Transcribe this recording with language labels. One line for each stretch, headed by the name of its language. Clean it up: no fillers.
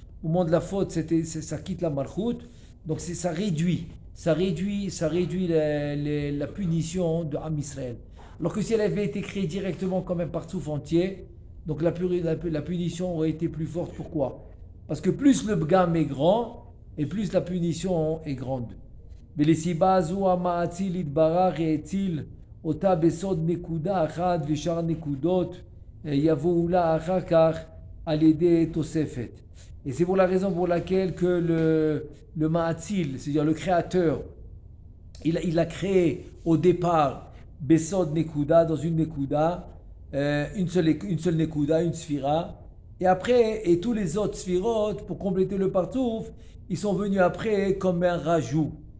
French: Au moment de la faute, ça quitte la Malchut, donc ça réduit la punition de Am Israël. Alors que si elle avait été créée directement comme un partsouf entier, donc la punition aurait été plus forte. Pourquoi? Parce que plus le bgam est grand, et plus la punition est grande.
Hebrew: ולסיבה זו המאציל יתברך האציל אותה בסוד נקודה אחת ושאר נקודות יבואו לה אחר כך על ידי תוספת.
French: Et c'est pour la raison pour laquelle que le Ma'atzil, c'est-à-dire le créateur, il a créé au départ Besod Nekuda, dans une Nekuda, une seule Nekuda, une Sphira, et après, et tous les autres Sphirotes, pour compléter le partouf, ils sont venus après comme un rajout.